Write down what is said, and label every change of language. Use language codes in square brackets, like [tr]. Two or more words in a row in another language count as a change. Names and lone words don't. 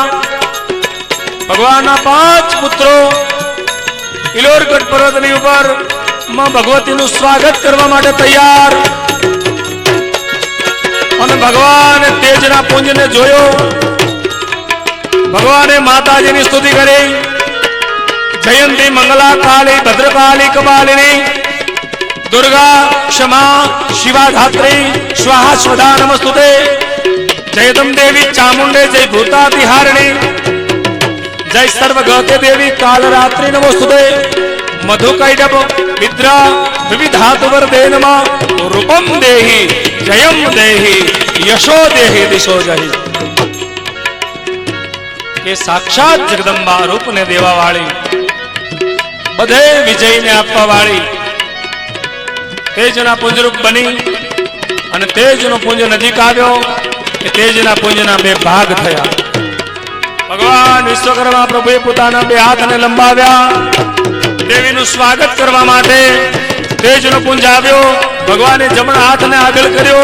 [gu] ભગવાનના 5 પુત્રો ઇલોરગઢ પર્વતની ઉપર માં ભગવતીનું સ્વાગત કરવા માટે તૈયાર। અને ભગવાને તેજના પુંજને જોયો। ભગવાને માતાજીની સ્તુતિ કરી। [sa] જયંતી મંગલા કાલી ભદ્રકાલી કપાલિની दुर्गा क्षमा शिवा धात्री स्वाहा स्वधा नमस्तुते। जयदम देवी चामुंडे जय भूतातिहारिणी जय सर्वगते देवी कालरात्रि नमोस्तुते। मधुकैडब विद्रा विविधातुवर्दे नमः रूपम देहि जयम देहि यशो देहि दिशो जहि। [gu] કે સાક્ષાત જગદંબા રૂપ ને દેવા વાળી બધે વિજય ને આપવા વાળી તેજના પુંજરૂપ બની અને તેજનો પુંજ નજીક આવ્યો કે તેજના પુંજના 2 ભાગ થયા। ભગવાન વિશ્વકર્મા પ્રભુએ પોતાના 2 હાથને લંબાવ્યા દેવીનું સ્વાગત કરવા માટે। તેજનો પુંજ આવ્યો। ભગવાને જમણા હાથને આગળ કર્યો।